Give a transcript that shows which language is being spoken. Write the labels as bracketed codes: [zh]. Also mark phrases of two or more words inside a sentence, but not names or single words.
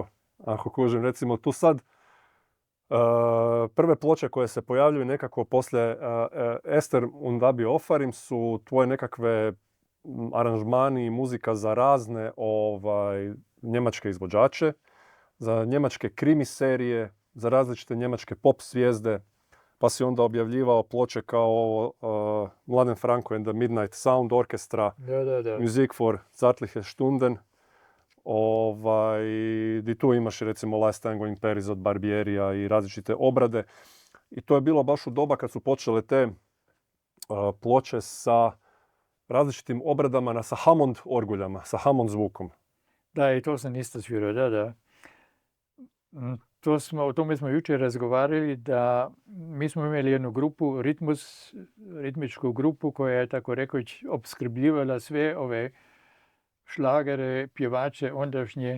[hr] Ako kužim, recimo tu sad prve ploče koje se pojavljuju nekako poslije Ester und Abi Ofarim su tvoje nekakve aranžmani i muzika za razne njemačke izvođače, za njemačke krimi serije, za različite njemačke pop zvijezde. Pa si onda objavljivao ploče kao Mladen Franco and the Midnight Sound Orchestra, da. Musik for Zärtliche Stunden. Di tu imaš recimo Last Tango in Paris od Barbierija i različite obrade. I to je bilo baš u doba kad su počele te ploče sa različitim obradama sa Hammond orguljama, sa Hammond zvukom. Da, i to sam isto svirao, da. O tome smo jučer razgovarali da mi smo imali jednu grupu, ritmičku grupu koja je tako rekoć opskrbljivala sve ove šlagere, pjevače ondašnje.